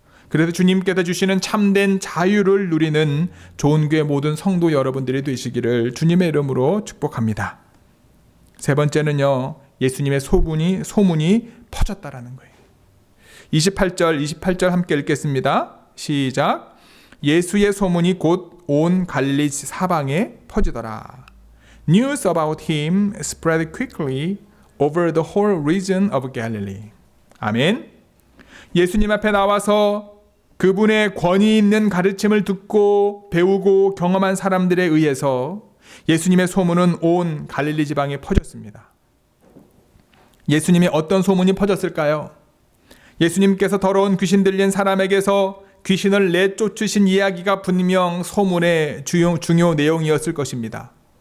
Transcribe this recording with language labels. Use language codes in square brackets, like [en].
[ko] 그래서 주님께서 주시는 참된 자유를 누리는 좋은 교회 모든 성도 여러분들이 되시기를 주님의 이름으로 축복합니다. 세 번째는요, 예수님의 소문이 퍼졌다라는 거예요. 28절 함께 읽겠습니다. 시작. 예수의 소문이 곧 온 갈릴리 사방에 퍼지더라. [en] News about him spread quickly over the whole region of Galilee. [ko] 아멘. 예수님 앞에 나와서 그분의 권위 있는 가르침을 듣고 배우고 경험한 사람들에 의해서 예수님의 소문은 온 갈릴리 지방에 퍼졌습니다. 예수님이 어떤 소문이 퍼졌을까요? 예수님께서 더러운 귀신 들린 사람에게서 귀신을 내쫓으신 이야기가 분명 소문의 중요 내용이었을 것입니다.